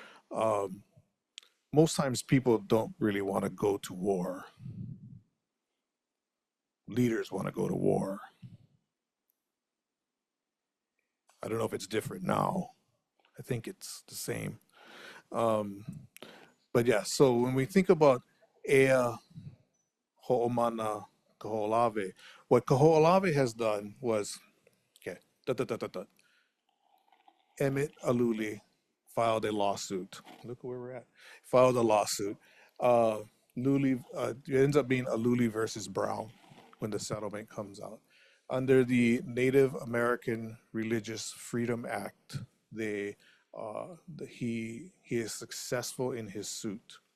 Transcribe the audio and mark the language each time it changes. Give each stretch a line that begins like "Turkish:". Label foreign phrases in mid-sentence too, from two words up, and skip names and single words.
English: Most times people don't really want to go to war. Leaders want to go to war. I don't know if it's different now. I think it's the same. But yeah, so when we think about
Hawaiian: Ea Ho'omana
English: Kahoʻolawe, what Kahoʻolawe has done was, okay, Emmett Aluli filed a lawsuit. Look where we're at. Filed a lawsuit. Luli, it ends up being Aluli versus Brown when the settlement comes out. Under the Native American Religious Freedom Act, he is successful in his suit.